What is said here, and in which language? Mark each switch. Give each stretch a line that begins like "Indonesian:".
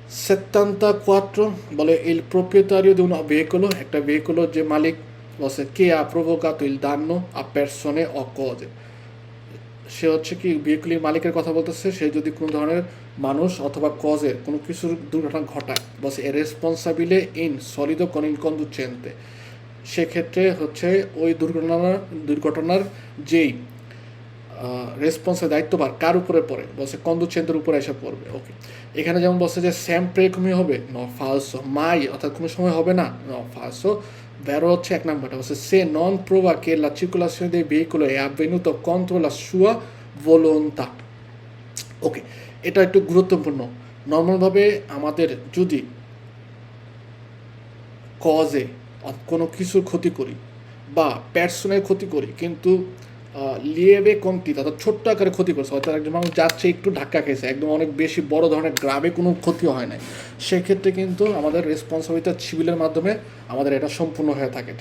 Bangla: $74 বলে
Italian: il proprietario di un veicolo,
Bangla: একটা ভেহিকুলো যে মালিক বসে কে
Italian: ha provocato il danno a persone o cose,
Bangla: সে হচ্ছে কি ভেহিকুলের মালিকের কথা বলতেছে, সে যদি কোনো ধরনের মানুষ অথবা কজের কোনো কিছুর দুর্ঘটনা ঘটায়, বসে এ রেসপন্সাবিলে ইন সলিদো
Italian: con il conducente,
Bangla: সেক্ষেত্রে হচ্ছে ওই দুর্ঘটনার যেই রেসপন্সের দায়িত্বভার কার উপরে পড়ে, বলছে কন্ডুচেন্টের উপরে এসে পড়বে। ওকে, এখানে যেমন বলছে যে
Italian: sempre come হবে, no falso,
Bangla: মাই অর্থাৎ কোনো সময় হবে না,
Italian: no falso, vero
Bangla: হচ্ছে 1 নাম্বারটা, বলছে
Italian: se non prova che la circolazione dei veicoli è avvenuto contro la sua volontà।
Bangla: ওকে, এটা একটু গুরুত্বপূর্ণ। নর্মালভাবে আমাদের যদি কজে কোনো কিছুর ক্ষতি করি বা পার্সনের ক্ষতি করি, কিন্তু লিয়েবে কমতি অর্থাৎ ছোট্ট আকারে ক্ষতি করছে, হয়তো একজন মানুষ যাচ্ছে একটু ধাক্কা খেয়েছে, একদম অনেক বেশি বড় ধরনের গ্রামে কোনো ক্ষতি হয় নাই, সেক্ষেত্রে কিন্তু আমাদের রেসপন্সিবিলিটি সিভিলের মাধ্যমে আমাদের এটা সম্পূর্ণ হয়ে থাকে।